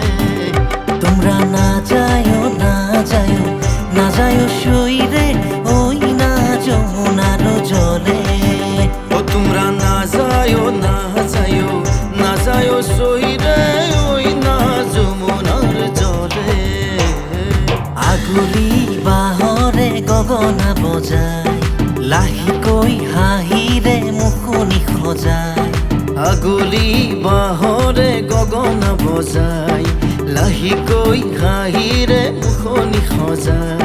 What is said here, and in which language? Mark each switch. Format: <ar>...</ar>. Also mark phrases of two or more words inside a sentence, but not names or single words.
<bn>তোমরা না যায় না যায় না যায় সইরে ওই না যমুনার জলে তোমরা না যায় না যায় না যায় সইরে ওই না যমুনার জলে</bn> <as>আগুলি বাহরে গগনা বজায় লাহিকৈ হাঁহিৰে মুখনি সজায় আগুলি বাহরে গগনা বজাই লাহিকৈ হাঁহিৰে মুখনি সজাই</as>